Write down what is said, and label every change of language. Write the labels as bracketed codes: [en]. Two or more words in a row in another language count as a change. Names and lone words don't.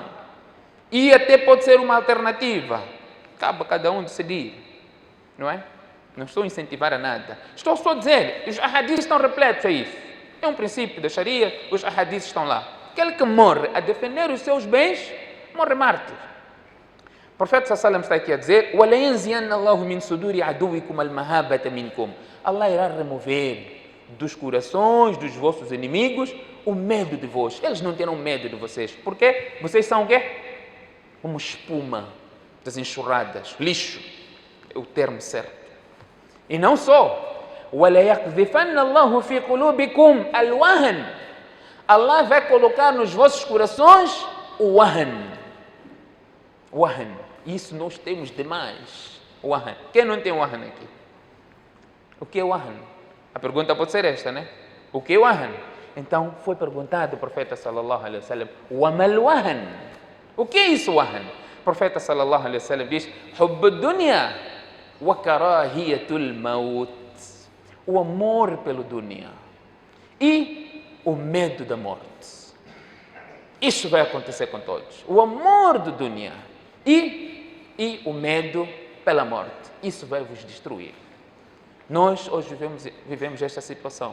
[pt] E até pode ser uma alternativa. Cabe a cada um decidir, não é? Não estou a incentivar a nada. Estou só a dizer, os ahadis estão repletos a isso. É um princípio da Sharia, os ahadis estão lá. Aquele que morre a defender os seus bens, morre mártir. O profeta [ar] صلى الله عليه وسلم [pt] está aqui a dizer: [ar] وَلَيَنْزِيَنَّ اللَّهُ مِنْ صُدُورِ عَدُوِّكُمْ الْمَهَابَةَ مِنْكُمْ. [pt] Allah irá remover dos corações dos vossos inimigos o medo de vós. Eles não terão medo de vocês. Por quê? Vocês são o quê? Como espuma das enxurradas, lixo. É o termo certo. E não só. [ar] وَلَيَقْذِفَنَّ اللَّهُ فِي قُلُوبِكُمْ الْوَهْنَ. [pt] Allah vai colocar nos vossos corações o wahn. Wahn. Isso nós temos demais. Wahn. Quem não tem wahn aqui? O que é wahn? A pergunta pode ser esta, né? O que é wahn? Então foi perguntado ao profeta [ar] صلى الله عليه وسلم: "وما الوهن?" [pt] O que é isso wahn? O profeta [ar] صلى الله عليه وسلم [pt] diz: [ar] "حب الدنيا وكراهية الموت." [pt] O amor pelo dunya e o medo da morte. Isso vai acontecer com todos. O amor do dunya e o medo pela morte. Isso vai vos destruir. Nós hoje vivemos esta situação.